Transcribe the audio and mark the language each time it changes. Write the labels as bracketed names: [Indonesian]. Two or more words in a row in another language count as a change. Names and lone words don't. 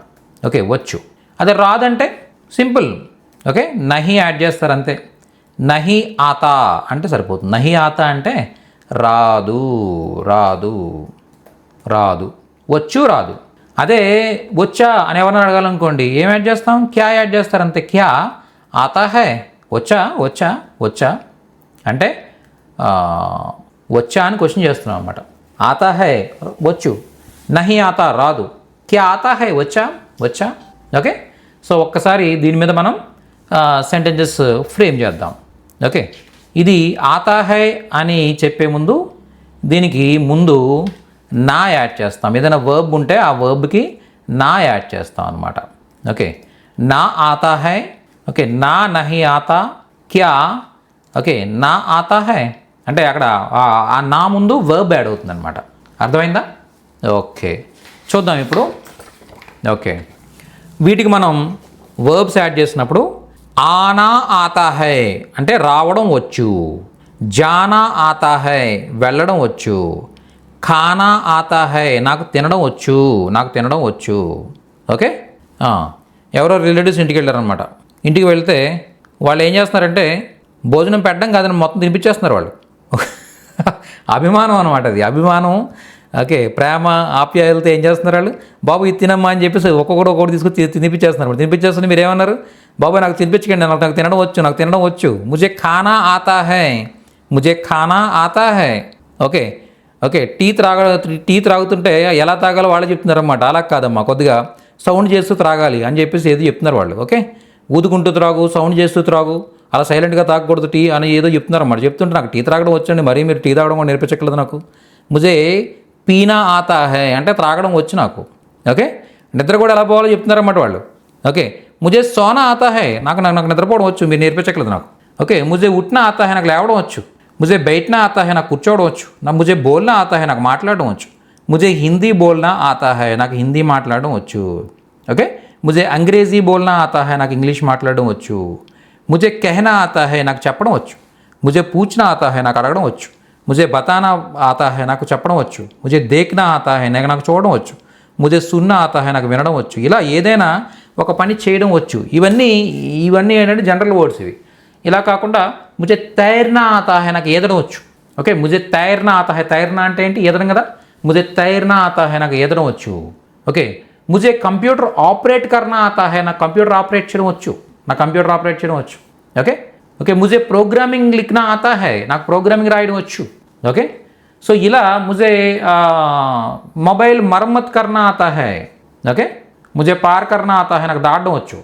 [Telugu] ఓకే, వచ్చు. అదే రాదంటే సింపుల్. ఓకే, నహి యాడ్ చేస్తారు అంతే. [Hindi] नहीं आता [Telugu] అంటే సరిపోతుంది. [Hindi] नहीं आता [Telugu] అంటే రాదు, వచ్చు రాదు. అదే వచ్చా అని ఎవరైనా అడగాలనుకోండి ఏం యాడ్ చేస్తాం, క్యా యాడ్ చేస్తారు అంతే. [Hindi] क्या आता है, [Telugu] వచ్చా అంటే వచ్చా అని క్వశ్చన్ చేస్తున్నాం అనమాట. [Hindi] आता है వచ్చు, नहीं आता రాదు, क्या आता है వచ్చా. [English] okay, so [Telugu] ఒక్కసారి దీని మీద మనం [English] sentences frame [Telugu] చేద్దాం. ఓకే, ఇది [Hindi] आता है [Telugu] అని చెప్పే ముందు దీనికి ముందు నా యాడ్ చేస్తాం. ఏదైనా వర్బ్ ఉంటే ఆ వర్బ్కి నా యాడ్ చేస్తాం అనమాట. [Hindi] ఓకే, ना आता है. ఓకే, ना नहीं आता, क्या. [Telugu] ఓకే, [Hindi] ना आता है [Telugu] అంటే అక్కడ ఆ నా ముందు [English] verb add [Telugu] అవుతుంది అనమాట. అర్థమైందా? ఓకే, చూద్దాం ఇప్పుడు. ఓకే, వీటికి మనం [English] verbs add [Telugu] చేసినప్పుడు [Hindi] आना आता है [Telugu] అంటే రావడం వచ్చు, [Hindi] जाना आता है [Telugu] వెళ్ళడం వచ్చు, [Hindi] खाना आता है [Telugu] నాకు తినడం వచ్చు. ఓకే, ఎవరో రిలేటివ్స్ ఇంటికి వెళ్ళారనమాట. ఇంటికి వెళ్తే వాళ్ళు ఏం చేస్తున్నారంటే భోజనం పెట్టడం కాదని మొత్తం తినిపించేస్తున్నారు వాళ్ళు. అభిమానం అనమాట అది, అభిమానం. ఓకే, ప్రేమ ఆప్యాయలతో ఏం చేస్తున్నారు వాళ్ళు, బాబు ఇది తినమ్మా అని చెప్పేసి ఒక్కొక్కటి తీసుకొచ్చి తినిపించేస్తున్నారు. తినిపించేస్తుంటే మీరు ఏమన్నారు, బాబు నాకు తినిపించకండి, నాకు తినడం వచ్చు. [Hindi] मुझे खाना आता है. [Telugu] ఓకే, టీ త్రాగుతుంటే ఎలా తాగాలో వాళ్ళు చెప్తున్నారన్నమాట. అలా కాదమ్మా, కొద్దిగా సౌండ్ చేస్తూ త్రాగాలి అని చెప్పేసి ఏదో చెప్తున్నారు వాళ్ళు. ఓకే, ఊదుకుంటూ త్రాగు, సౌండ్ చేస్తూ త్రాగు, అలా సైలెంట్గా తాగకూడదు టీ అని ఏదో చెప్తున్నారన్నమాట. చెప్తుంటే నాకు టీ త్రాగడం వచ్చండి, మరీ మీరు టీ తాగడం కూడా నేర్పించట్లేదు నాకు. [Hindi] मुझे पीना आता है [Telugu] అంటే త్రాగడం వచ్చు నాకు. ఓకే, నిద్ర కూడా ఎలా పోవాలో చెప్తున్నారన్నమాట వాళ్ళు. ఓకే, [Hindi] मुझे सोना आता है [Telugu] నాకు నిద్రపోవడం వచ్చు, మీరు నేర్పించట్లేదు నాకు. ఓకే, [Hindi] मुझे उठना आता है [Telugu] నాకు లేవడం వచ్చు, [Hindi] मुझे बैठना आता है [Telugu] నాకు కూర్చోవడం వచ్చు, [Hindi] मुझे बोलना आता है [Telugu] నాకు మాట్లాడడం వచ్చు, [Hindi] मुझे हिंदी बोलना आता है [Telugu] నాకు హిందీ మాట్లాడడం వచ్చు. [Hindi] ఓకే, मुझे अंग्रेज़ी बोलना आता है [Telugu] నాకు ఇంగ్లీష్ మాట్లాడడం వచ్చు, [Hindi] मुझे कहना आता है [Telugu] నాకు చెప్పడం వచ్చు, [Hindi] मुझे पूछना आता है [Telugu] నాకు అడగడం వచ్చు, [Hindi] मुझे बताना आता है [Telugu] నాకు చెప్పడం వచ్చు, [Hindi] मुझे देखना आता है [Telugu] నాకు చూడడం వచ్చు, [Hindi] मुझे सुनना आता है [Telugu] నాకు వినడం వచ్చు. ఇలా ఏదైనా ఒక పని చేయడం వచ్చు. ఇవన్నీ ఏంటంటే [English] general words [Telugu] ఇవి. ఇలా కాకుండా [Hindi] मुझे तैरना आता है [Telugu] నాకు ఈదడం వచ్చు. ఓకే, [Hindi] मुझे तैरना आता है, [Telugu] తైర్నా అంటే ఏంటి, ఈదడం కదా. [Hindi] मुझे तैरना आता है [Telugu] నాకు ఈదడం వచ్చు. [Hindi] ఓకే, मुझे कंप्यूटर ऑपरेट करना आता है [Telugu] నాకు కంప్యూటర్ ఆపరేట్ చేయడం వచ్చు. [Hindi] ఓకే, मुझे प्रोग्रामिंग लिखना आता है [Telugu] నాకు ప్రోగ్రామింగ్ రాయడం వచ్చు. [English] okay, so [Hindi] ఇలా मुझे मोबाइल मरम्मत करना आता है. ఓకే, मुझे पार करना आता है [Telugu] నాకు దాటడం వచ్చు.